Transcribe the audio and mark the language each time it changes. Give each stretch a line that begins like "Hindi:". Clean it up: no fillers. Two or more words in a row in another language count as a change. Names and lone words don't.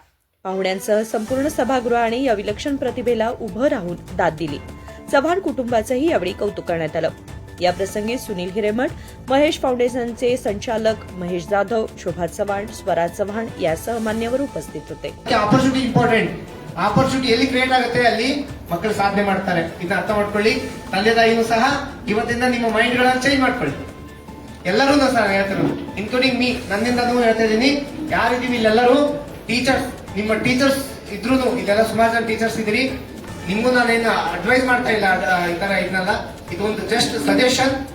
Marathi: पाहुण्यांसह संपूर्ण सभागृहाने या विलक्षण प्रतिभेला उभं राहून दाद दिली। चव्हाण कुटुंबाचंही यावेळी कौतुक करण्यात आलं। या प्रसंगी सुनील हिरेमठ, महेश फाउंडेशनचे संचालक महेश जाधव, शोभा चव्हाण, स्वरा चव्हाण यासह मान्यवर उपस्थित होते।
English: opportunity important,
Kannada: ಆಪರ್ಚುನಿಟಿ ಎಲ್ಲಿ ಕ್ರಿಯೇಟ್ ಆಗುತ್ತೆ ಅಲ್ಲಿ ಮಕ್ಕಳು ಸಾಧನೆ ಮಾಡ್ತಾರೆ। ಇದನ್ನ ಅರ್ಥ ಮಾಡ್ಕೊಳ್ಳಿ। ತಂದೆ ತಾಯಿನೂ ಸಹ ಇವತ್ತಿಂದ ನಿಮ್ಮ ಮೈಂಡ್ ಗಳನ್ನು ಚೇಂಜ್ ಮಾಡ್ಕೊಳ್ಳಿ। ಎಲ್ಲರೂ ಸಹ ಹೇಳ್ತಿರೋದು,
English: including me,
Kannada: ನನ್ನಿಂದನೂ ಹೇಳ್ತಾ ಇದ್ದೀನಿ, ಯಾರಿದ್ದೀವಿ ಇಲ್ಲೆಲ್ಲರೂ ಟೀಚರ್ಸ್, ನಿಮ್ಮ ಟೀಚರ್ಸ್ ಇದ್ರೂ ಇದೆಲ್ಲ ಸುಮಾರು ಜನ ಟೀಚರ್ಸ್ ಇದ್ದೀರಿ, ನಿಮಗೂ ನಾನೇನು ಅಡ್ವೈಸ್ ಮಾಡ್ತಾ ಇಲ್ಲ ಈ ತರ ಇದನ್ನೆಲ್ಲ, ಇದೊಂದು
English: just suggestion.